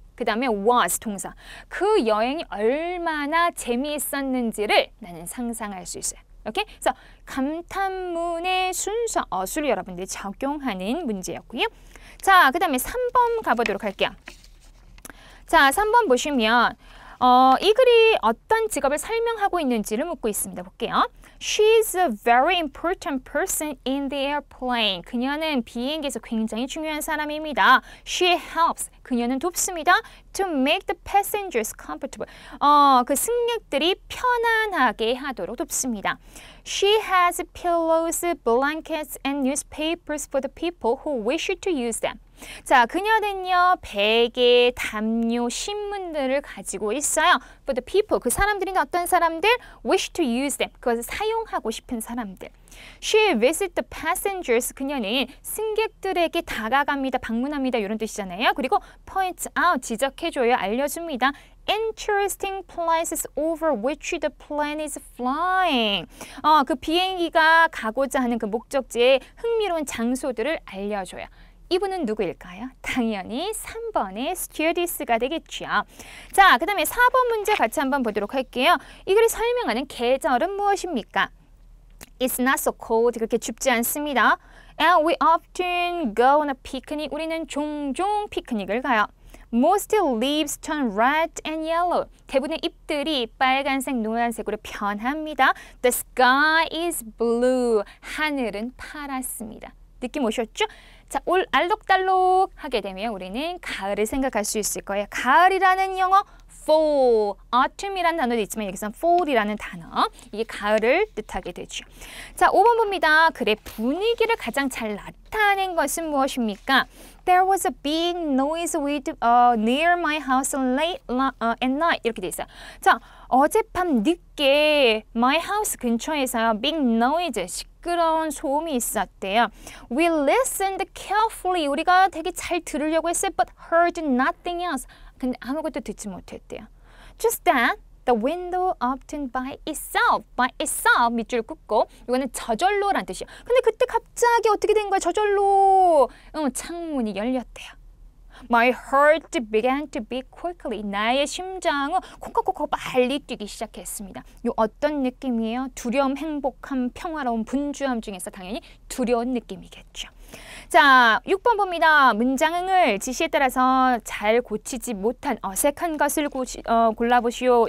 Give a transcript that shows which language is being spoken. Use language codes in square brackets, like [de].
[ko] 그 다음에 was 동사. 그 여행이 얼마나 재미있었는지를 나는 상상할 수 있어요. 오케이? 그래서 감탄문의 순서 어수를 여러분들이 적용하는 문제였고요. 자, 그 다음에 3번 가보도록 할게요. 자, 3번 보시면 이 글이 어떤 직업을 설명하고 있는지를 묻고 있습니다. 볼게요. [en] She's a very important person in the airplane. [ko] 그녀는 비행기에서 굉장히 중요한 사람입니다. [en] She helps. [ko] 그녀는 돕습니다. [en] To make the passengers comfortable. [ko] 그 승객들이 편안하게 하도록 돕습니다. [en] She has pillows, blankets, and newspapers for the people who wish to use them. [ko] 자, 그녀는요 베개, 담요, 신문들을 가지고 있어요. For the people, 그 사람들이 어떤 사람들? [en] Wish to use them, [ko] 그것을 사용하고 싶은 사람들. [en] She visits the passengers, [ko] 그녀는 승객들에게 다가갑니다, 방문합니다 이런 뜻이잖아요. 그리고 points out, 지적해줘요, 알려줍니다. [en] Interesting places over which the plane is flying. [ko] 그 비행기가 가고자 하는 그 목적지의 흥미로운 장소들을 알려줘요. 이분은 누구일까요? 당연히 3번의 스튜어디스가 되겠죠. 자, 그 다음에 4번 문제 같이 한번 보도록 할게요. 이 글이 설명하는 계절은 무엇입니까? [en] It's not so cold. [ko] 그렇게 춥지 않습니다. [en] And we often go on a picnic. [ko] 우리는 종종 피크닉을 가요. [en] Most leaves turn red and yellow. [ko] 대부분의 잎들이 빨간색, 노란색으로 변합니다. [en] The sky is blue. [ko] 하늘은 파랗습니다. 느낌 오셨죠? 자, 올 알록달록 하게 되면 우리는 가을을 생각할 수 있을 거예요. 가을이라는 영어 fall, autumn이라는 단어도 있지만 여기서는 fall이라는 단어, 이게 가을을 뜻하게 되죠. 자, 5번 봅니다. 글의 분위기를 가장 잘 나타낸 것은 무엇입니까? [en] There was a big noise near my house late at night. [ko] 이렇게 돼 있어요. 자, 어젯밤 늦게 my house 근처에서요, big noise, 시끄러운 소음이 있었대요. [en] We listened carefully. [ko] 우리가 되게 잘 들으려고 했어요. [en] But heard nothing else. [ko] 근데 아무것도 듣지 못했대요. [en] Just then, The window opened by itself. [ko] by itself 밑줄 긋고 이거는 저절로란 뜻이에요. 근데 그때 갑자기 어떻게 된 거야? 저절로 창문이 열렸대요. [en] My heart began to beat quickly. [ko] 나의 심장은 콩깍콩깍 빨리 뛰기 시작했습니다. 이 어떤 느낌이에요? 두려움, 행복함, 평화로움, 분주함 중에서 당연히 두려운 느낌이겠죠. 자, 6번 봅니다. 문장을 지시에 따라서 잘 고치지 못한 어색한 것을 골라보시오.